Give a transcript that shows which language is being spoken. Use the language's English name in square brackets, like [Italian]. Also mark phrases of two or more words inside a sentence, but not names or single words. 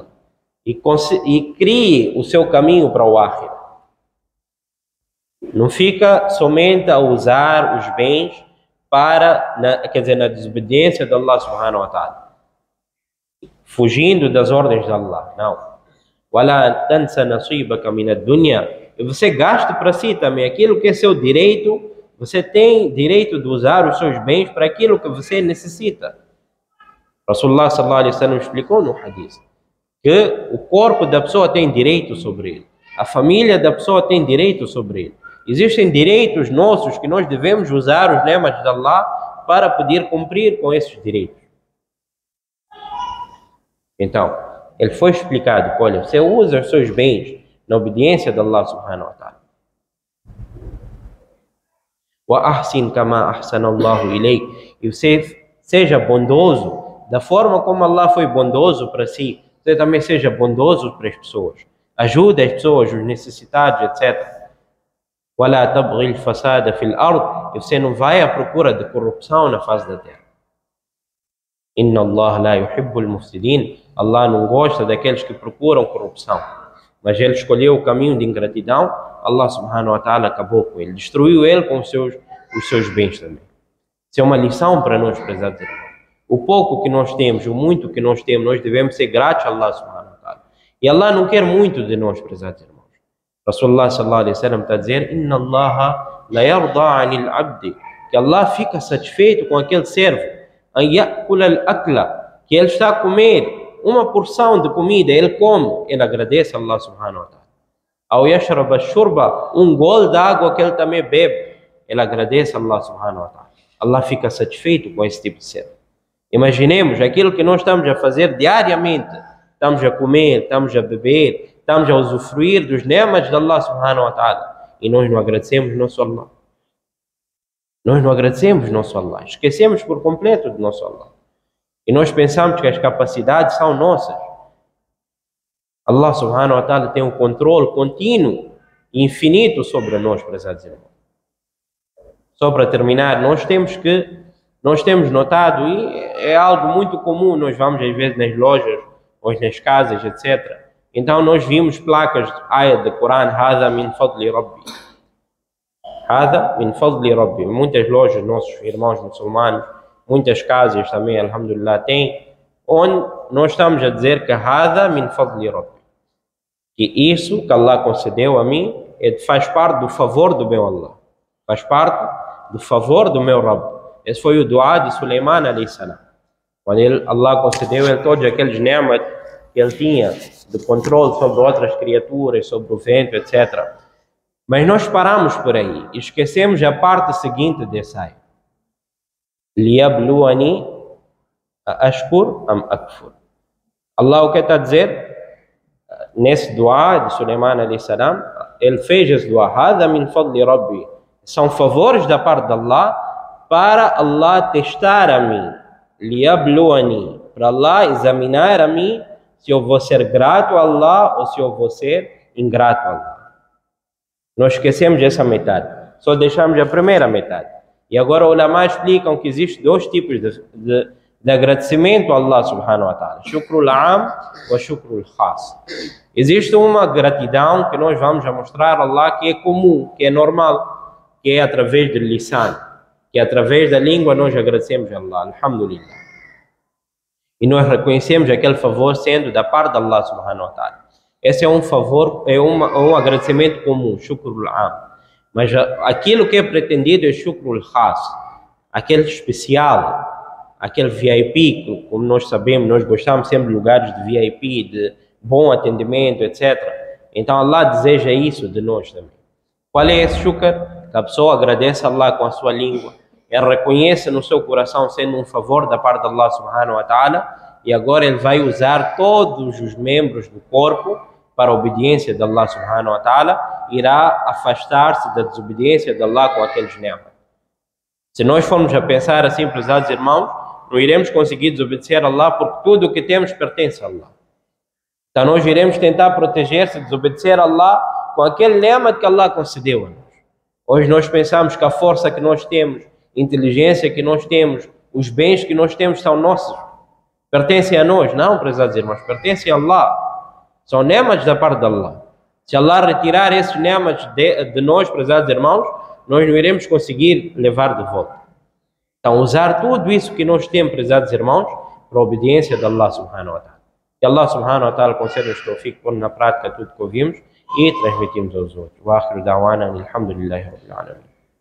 [Portuguese] E crie o seu caminho para o Akhirat. Não fica somente a usar os bens na desobediência de Allah [Arabic] سبحانه وتعالى, [Portuguese] fugindo das ordens de Allah. Não. [Arabic] وَلَا تَنْسَ نَصِيبَكَ مِنَ الدُّنْيَا. [Portuguese] E você gasta para si também aquilo que é seu direito. Você tem direito de usar os seus bens para aquilo que você necessita. [Arabic] رسول الله صلى الله عليه وسلم [Portuguese] explicou no hadith que o corpo da pessoa tem direito sobre ele. A família da pessoa tem direito sobre ele. Existem direitos nossos que nós devemos usar os nemas de Allah para poder cumprir com esses direitos. Então, ele foi explicado: olha, você usa os seus bens na obediência de Allah [Arabic] سبحانه وتعالى. وَأَحْسِنْ كَمَا أَحْسَنَ اللَّهُ إِلَيْكَ. [Portuguese] E você seja bondoso da forma como Allah foi bondoso para si. Você também seja bondoso para as pessoas. Ajude as pessoas, os necessitados, etc. [Arabic] وَلَا تَبْغِ الْفَسَادَ فِي الْأَرْضِ. [Portuguese] E você não vai à procura de corrupção na face da terra. [Arabic] إِنَّ اللَّهَ لَا يُحِبُّ الْمُفْسِدِينَ. [Portuguese] Allah não gosta daqueles que procuram corrupção. Mas ele escolheu o caminho de ingratidão. Allah [Arabic] سبحانه وتعالى [Portuguese] acabou com ele. Destruiu ele com os seus bens também. Isso é uma lição para nós, prezados irmãos. O pouco que nós temos, o muito que nós temos, nós devemos ser gratos a Allah [Arabic] سبحانه وتعالى. [Portuguese] E Allah não quer muito de nós, prezados irmãos. [Arabic] رسول الله صلى الله عليه وسلم [Portuguese] está a dizer: [Arabic] إن الله ليرضى عن العبد. [Portuguese] Que Allah fica satisfeito com aquele servo. [Arabic] أن يأكل الأكلة. [Portuguese] Que ele está a comer uma porção de comida, ele come, ele agradece a Allah [Arabic] سبحانه وتعالى. أو يشرب الشربة, [Portuguese] gole de água que ele também bebe, ele agradece a Allah [Arabic] سبحانه وتعالى. [Portuguese] Allah fica satisfeito com esse tipo de servo. Imaginemos aquilo que nós estamos a fazer diariamente. Estamos a comer, estamos a beber, estamos a usufruir dos nemas de Allah [Arabic] سبحانه وتعالى. [Portuguese] E nós não agradecemos nosso Allah. Nós não agradecemos nosso Allah. Esquecemos por completo do nosso Allah. E nós pensamos que as capacidades são nossas. Allah [Arabic] سبحانه وتعالى [Portuguese] tem um controle contínuo e infinito sobre nós, prezados irmãos. Só para terminar, nós temos notado, e é algo muito comum, nós vamos às vezes nas lojas, ou nas casas, etc. Então nós vimos placas de ayat do Corão, [Arabic] هذا من فضل ربي. هذا من فضل ربي. [Portuguese] Muitas lojas, nossos irmãos muçulmanos, muitas casas também, alhamdulillah, tem, onde nós estamos a dizer que [Arabic] هذا من فضل ربي. [Portuguese] Que isso que Allah concedeu a mim faz parte do favor do meu Allah. Faz parte do favor do meu Rabb. Esse foi o dua de Sulaiman [Arabic] عليه السلام. [Portuguese] Quando Allah concedeu ele todos aqueles nemas que ele tinha de controle sobre outras criaturas, sobre o vento, etc. Mas nós paramos por aí e esquecemos a parte seguinte dessa ayah. [Arabic] ليبلوني أأشكر أم أكفر. [Portuguese] Allah o que está a dizer? Nesse dua de Sulaiman [Arabic] عليه السلام, [Portuguese] ele fez esse dua. [Arabic] هذا من فضل ربي. [Portuguese] São favores da parte de Allah para Allah testar a mim. Liyabluwani. Para Allah examinar a mim se eu vou ser grato a Allah ou se eu vou ser ingrato a Allah. Nós esquecemos essa metade. Só deixamos a primeira metade. E agora os ulama explicam que existem dois tipos de agradecimento a Allah [Arabic] سبحانه وتعالى. شكر عام وشكر خاص. [Portuguese] Existe uma gratidão que nós vamos a mostrar a Allah que é comum, que é normal, que é através do lisan, que através da língua nós agradecemos a Allah, alhamdulillah. E nós reconhecemos aquele favor sendo da parte de Allah [Arabic] سبحانه وتعالى. [Portuguese] Esse é um favor, é um agradecimento comum, [Arabic] شكر عام. [Portuguese] Mas aquilo que é pretendido é [Arabic] شكر خاص, [Portuguese] aquele especial, aquele VIP, como nós sabemos, nós gostamos sempre de lugares de VIP, de bom atendimento, etc. Então Allah deseja isso de nós também. Qual é esse shukr? Que a pessoa agradece a Allah com a sua língua, ele reconhece no seu coração sendo um favor da parte de Allah [Arabic] سبحانه وتعالى, [Portuguese] e agora ele vai usar todos os membros do corpo para a obediência de Allah [Arabic] سبحانه وتعالى, [Portuguese] irá afastar-se da desobediência de Allah com aqueles nemas. Se nós formos a pensar assim, prezados irmãos, não iremos conseguir desobedecer a Allah porque tudo o que temos pertence a Allah. Então nós iremos tentar proteger-se, desobedecer a Allah com aquele nema que Allah concedeu a nós. Hoje nós pensamos que a força que nós temos, a inteligência que nós temos, os bens que nós temos são nossos. Pertencem a nós. Não, prezados irmãos, pertencem a Allah. São nemas da parte de Allah. Se Allah retirar esses nemas de nós, prezados irmãos, nós não iremos conseguir levar de volta. Então, usar tudo isso que nós temos, prezados irmãos, para a obediência de Allah [Arabic] سبحانه وتعالى. [Portuguese] Que Allah [Arabic] سبحانه وتعالى [Portuguese] conceda-nos tawfiq, pôr na prática tudo que ouvimos e transmitimos aos outros. [Arabic] وآخر دعوانا الحمد لله رب العالمين.